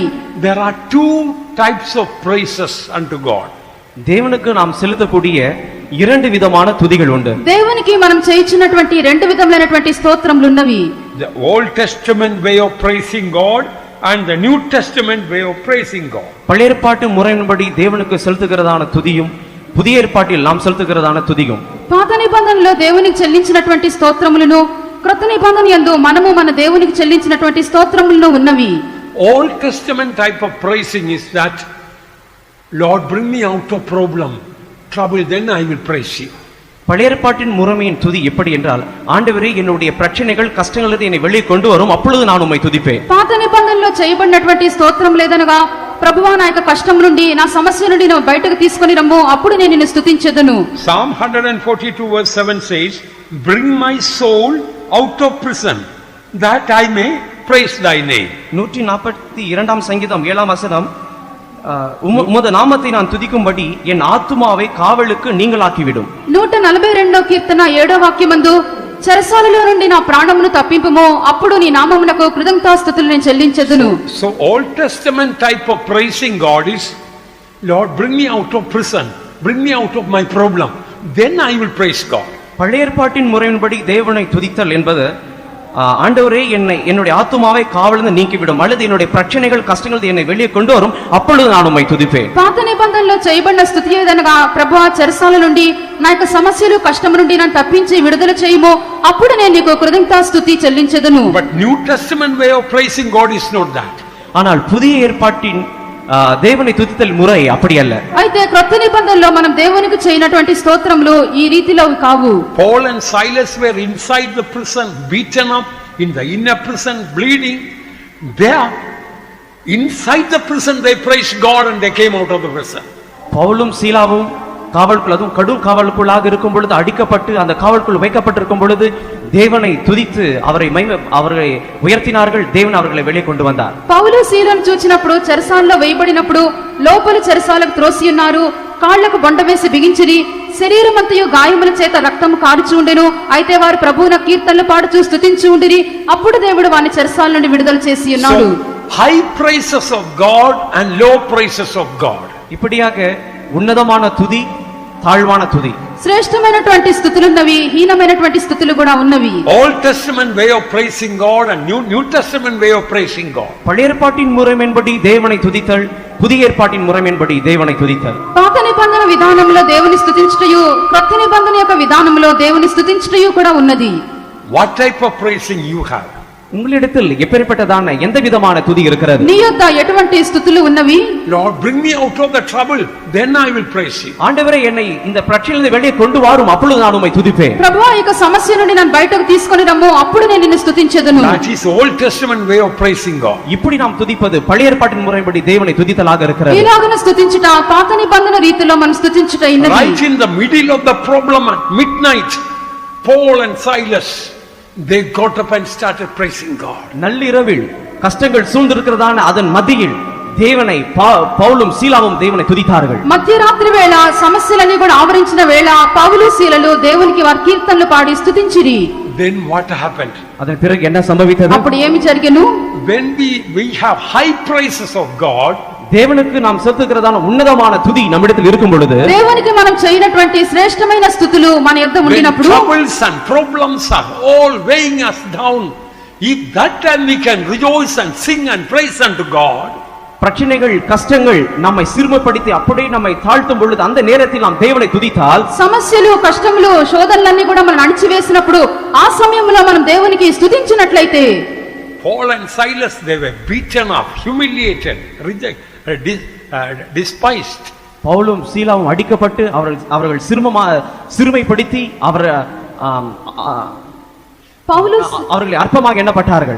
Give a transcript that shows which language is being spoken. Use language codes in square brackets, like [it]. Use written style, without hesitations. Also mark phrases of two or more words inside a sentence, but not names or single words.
[en] There are two types of praises unto God. [ta] దేవునికి நாம் செலுத்தக்கூடிய இரண்டு விதமான துதிகள் உண்டு. [te] దేవునికి మనం చేయించినటువంటి రెండు విధములైనటువంటి స్తోత్రములు ఉన్నవి. [en] The Old Testament way of praising God and the New Testament way of praising God. [ta] பழைய ஏற்பாட்டு முறையின்படி தேவனுக்கு செலுத்துகிறதான துதியும் புதிய ஏற்பாட்டில் நாம் செலுத்துகிறதான துதியும். [te] పాత నిబంధనలో దేవునికి చెల్లించినటువంటి స్తోత్రములను క్రొత్త నిబంధన యందు మనము మన దేవునికి చెల్లించినటువంటి స్తోత్రములను ఉన్నవి. [en] Old Testament type of praising is that, Lord, bring me out of problem, trouble, then I will praise you. [ta] பழைய ஏற்பாட்டின் முறைமையின் துதி எப்படி என்றால், ஆண்டவரே என்னுடைய பிரச்சனைகள் கஷ்டங்களிலிருந்து என்னை வெளியே கொண்டு வரும், அப்பொழுது நான் உம்மை துதிப்பேன். [te] పాత నిబంధనలో చేయబడినటువంటి స్తోత్రం లేదనగా, ప్రభువా నా యొక్క కష్టం నుండి నా సమస్య నుండి నువ్వు బయటకు తీసుకొని రమ్ము, అప్పుడు నేను నిన్ను స్తుతించెదను. [en] Psalm 142 verse 7 says, bring my soul out of prison that I may praise thy name. [ta] 142 சங்கீதம் 7ஆம் வசனம், உமது நாமத்தை நான் துதிக்கும்படி என் ஆத்துமாவை காவலுக்கு நீங்களாக்கிவிடும். [te] 142వ కీర్తన 7వ వాక్యమందు, చెరసాలలో నుండి నా ప్రాణమును తప్పింపుము, అప్పుడు నీ నామమునకు కృతజ్ఞతాస్తుతులు నేను చెల్లించెదను. [en] So Old Testament type of praising God is, Lord, bring me out of prison, bring me out of my problem, then I will praise God. [ta] பழைய ஏற்பாட்டின் முறையின்படி தேவனை துதித்தல் என்பது, ஆண்டவரே என்னுடைய ஆத்துமாவை காவலிருந்து நீக்கிவிடும், அல்லது என்னுடைய பிரச்சனைகள் கஷ்டங்கள் என்னை வெளியே கொண்டு வரும், அப்பொழுது நான் உம்மை துதிப்பேன். [te] పాత నిబంధనలో చేయబడిన స్తుతి ఏదనగా, ప్రభువా చెరసాల నుండి నా యొక్క సమస్యలు కష్టం నుండి నన్ను తప్పించి విడుదల చేయము, అప్పుడు నేను నీకు కృతజ్ఞతాస్తుతి చెల్లించెదను. [en] But New Testament way of praising God is not that. [ta] ஆனால் புதிய ஏற்பாட்டின் దేవుని துதித்தல் మురై அப்படி அல்ல. [te] అయితే క్రొత్త నిబంధనలో మనం దేవునికి చేయనటువంటి స్తోత్రములు ఈ రీతిలో కావు. [en] Paul and Silas were inside the prison, beaten up in the inner prison, bleeding. There, inside the prison, they praised God and they came out of the prison. [ta] பவுலும் சீலாவும் காவலுக்குள், அதுவும் கடும் காவலுக்குள்ளாக இருக்கும் பொழுது, அடிக்கப்பட்டு அந்த காவலுக்குள் வைக்கப்பட்டிருக்கும் பொழுது தேவனை துதித்து அவரை உயர்த்தினார்கள். தேவன் அவர்களை வெளியே கொண்டு வந்தார். [te] పౌలు శీలను చూచినప్పుడు, చెరసాలలో వేయబడినప్పుడు లోపలి చెరసాలకు త్రోసి ఉన్నారు, కాళ్లకు బొండ వేసి బిగించిరి, శరీరమంతయు గాయముల చేత రక్తము కారుచు ఉండెను. అయితే వారు ప్రభువున కీర్తనలు పాడుచూ స్తుతించి ఉండిరి, అప్పుడు దేవుడు వారిని చెరసాల నుండి విడుదల చేసి ఉన్నాడు. [en] High praises of God and low praises of God. [ta] இப்படியாக ఉన్నతமான துதி, தாழ்வான துதி, [te] శ్రేష్టమైనటువంటి స్థుతులు ఉన్నవి, హీనమైనటువంటి స్థుతులు కూడా ఉన్నవి. [en] Old Testament way of praising God and New Testament way of praising God. [ta] பழைய ஏற்பாட்டின் முறைமையின்படி தேவனை துதித்தல், புதிய ஏற்பாட்டின் முறைமையின்படி தேவனை துதித்தல். [te] పాత నిబంధన విధానంలో దేవుని స్తుతించుటయు, క్రొత్త నిబంధన యొక్క విధానంలో దేవుని స్తుతించుటయు కూడా ఉన్నది. [en] What type of praising you have? [ta] உங்களிடத்தில் எப்பேற்பட்டதான எந்த விதமான துதி இருக்கிறது? [te] నీ యొద్ద ఎటువంటి స్తుతులు ఉన్నవి? [en] Lord, bring me out of the trouble, then I will praise you. [ta] ஆண்டவரே என்னை இந்த பிரச்சனையிலிருந்து வெளியே கொண்டு வாரும், அப்பொழுது நான் உம்மை துதிப்பேன். [te] ప్రభువా ఈ సమస్య నుండి నన్ను బయటకు తీసుకొని రమ్ము, అప్పుడు నేను నిన్ను స్తుతించెదను. [en] That is Old Testament way of praising God. [ta] இப்படி நாம் துதிப்பது பழைய ஏற்பாட்டின் முறைப்படி தேவனை துதித்தலாக இருக்கிறது. [te] ఇలాగన స్తుతించుట పాత నిబంధన రీతిలో మనం స్తుతించుట ఉన్నది. [en] Right in the middle of the problem at midnight, Paul and Silas, they got up and started praising God. [ta] நள்ளிரவில் கஷ்டங்கள் சூழ்ந்திருக்கிறதான அதன் மத்தியில் தேவனை பவுலும் சீலாவும் தேவனை துதித்தார்கள். [te] మధ్యరాత్రి వేళ సమస్యలన్నీ కూడా ఆవరించిన వేళ పౌలు శీలలు దేవునికి వారి కీర్తనలు పాడి స్తుతించిరి. [en] Then what happened? [ta] அதன் பிறகு என்ன சம்பவித்தது? [te] అప్పుడు ఏమి జరిగెను? [en] When we have high praises of God, [ta] தேவனுக்கு நாம் செலுத்துகிறதான உன்னதமான துதி நம்மிடத்தில் இருக்கும் பொழுது, [te] దేవునికి మనం చేయనటువంటి శ్రేష్టమైన స్తుతులు మన యొద్ద [en] when [te] ఉండినప్పుడు, [en] troubles and problems are all weighing us down, if that time we can rejoice and sing and praise unto God, [ta] பிரச்சனைகள் கஷ்டங்கள் நம்மை சிறுமைப்படுத்தி அப்படியே நம்மை தாழ்த்தும் பொழுது, அந்த நேரத்தில் நாம் தேவனை துதித்தால், [te] సమస్యలు కష్టములు శోధనలన్నీ కూడా మనం అణిచివేసినప్పుడు ఆ సమయంలో మనం దేవునికి స్తుతించినట్లయితే, [en] Paul and Silas, they were beaten up, humiliated, despised. [ta] பவுலும் சீலாவும் அடிக்கப்பட்டு அவர்கள் சிறுமைப்படுத்தி அவர்களை அற்பமாக எண்ணப்பட்டார்கள்.